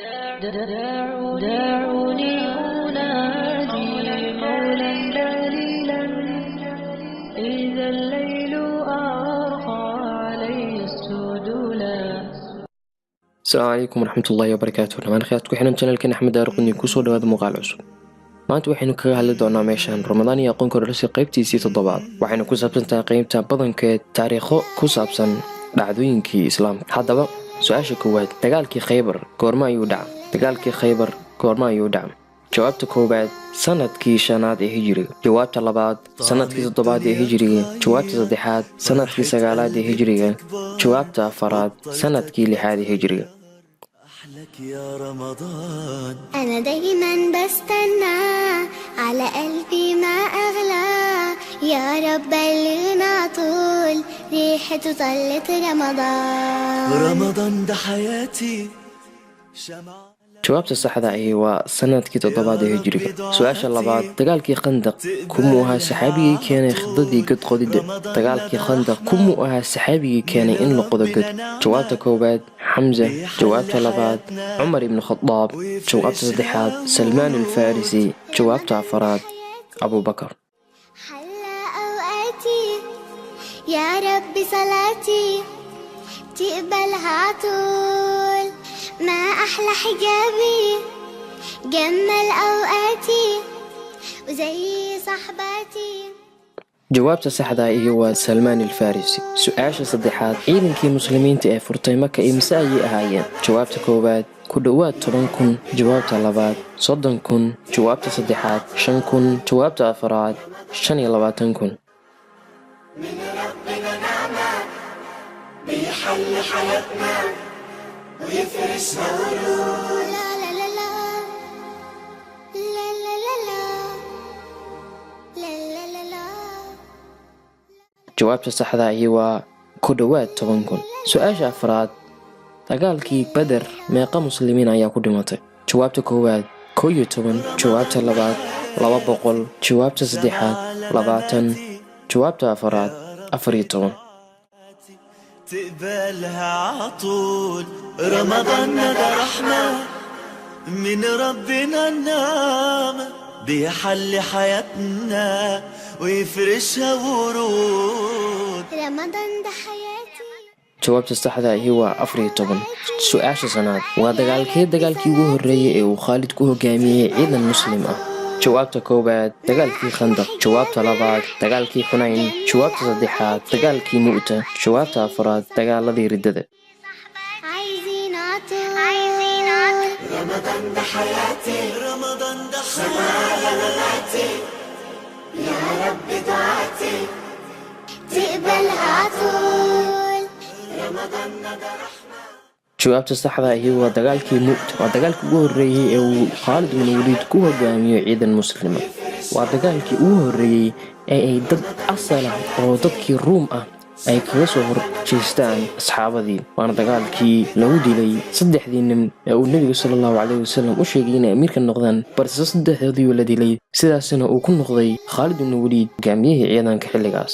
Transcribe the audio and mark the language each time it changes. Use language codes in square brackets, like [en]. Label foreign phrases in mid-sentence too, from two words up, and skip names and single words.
[ar] دعوني أنادي قولا دليلا إذا الليل أرخى علي السدولا. السلام عليكم ورحمة الله وبركاته. [so] dhamaan khayraadku xidhan channelkan Axmed Daarqani ku soo dhawaada muuqaal cusub. maanta waxaynu kaga hadli doonaa meeshan Ramadaan iyo aqoon kororsi qaybtiisii 7. waxaynu ku saabsan tahay qaybta badankeed taariikho ku saabsan dhacdooyinkii islaamka. haddaba su'aasha koowaad, dagaalkii Khaybar goorma ayuu dhacay? dagaalkii Khaybar goorma ayuu dhacay? jawaabta koowaad, sanadkii 5aad ee hijriga. jawaabta labaad, sanadkii 7aad ee hijriga. jawaabta saddexaad, sanadkii 9aad ee hijriga. jawaabta afaraad, sanadkii 6aad ee hijriga. [ar] لك يا رمضان أنا دايما بستنى على قلبي ما أغلى يا رب بلغنا طول ريحته طلت رمضان ده حياتي شمعة. [so] jawaabta saxda ahi waa sanadkii 7aad ee hijriga. su'aasha labaad, dagaalkii Khandaq kumuu ahaa saxaabigii keenay khidadii god qodida? dagaalkii Khandaq kumuu ahaa saxaabigii keenay in la qodo god? jawaabta koowaad, Xamza. jawaabta labaad, Cumar ibn Khattab. jawaabta saddexaad, Salmaan al-Farisi. jawaabta afaraad, Abu Bakar. [ar] حلى أوقاتي يا رب صلاتي تقبلها طول ما أحلى حجابي جمل أوقاتي وزي صحباتي. [so] jawaabta saxda ahi waa Salmaan al-Farisi. su'aasha saddexaad, ciidankii muslimiinta ee furtay Maka imisa ayay ahaayeen? jawaabta koowaad, ku dhawaad 10,000. jawaabta labaad, 30,000. jawaabta saddexaad, 5,000. jawaabta afaraad, 25,000. [ar] من ربنا نعمة بيحل حياتنا ويفرشنا ورود. لا لا لا لا لا لا لا لا لا لا لا. [so] jawaabta saxda ahi waa ku dhawaad 10,000. su'aasha afraad, dagaalkii Badr meeqa muslimiin ayaa ku dhimatay? jawaabta koowaad, 11. jawaabta labaad, 200. jawaabta saddexaad, 20. jawaabta afaraad, 14. [ar] تقبلها عطول رمضان ده رحمة من ربنا النعمة بيحل حياتنا ويفرشها ورود. رمضان ده حياتي. [so] jawaabta saxda ahi waa 14. su'aasha sanaad, waa dagaalkii ugu horreeyay ee uu Khaalid ku hogaamiyey ciidan muslim ah? jawaabta koowaad, dagaalkii Khandaq. jawaabta labaad, dagaalkii Xunayn. jawaabta saddexaad, dagaalkii Mu'ta. jawaabta afaraad, dagaaladii Riddada. [ar] عايزين عطول رمضان ده حياتي رمضان ده حياتي يا رب دعاتي تقبلها عطول رمضان ده [so] jawaabta saxda ahi waa dagaalkii Mu'ta. waa dagaalkii ugu horreeyay ee uu Khaalid ibn Waliid ku hogaamiyo ciidan muslima. waa dagaalkii ugu horreeyay ee ay dad asal ah oo dadkii Ruum ah ay kaga soo horjeestaan asxaabadii. waana dagaalkii lagu dilay 3 nin ee uu Nabiga [ar] صلى الله عليه وسلم [so] u sheegay inay amiirka noqdaan, balse 3doodii la dilay, sidaasna uu ku noqday Khaalid ibn Waliid hogaamiyihii ciidanka xilligaas.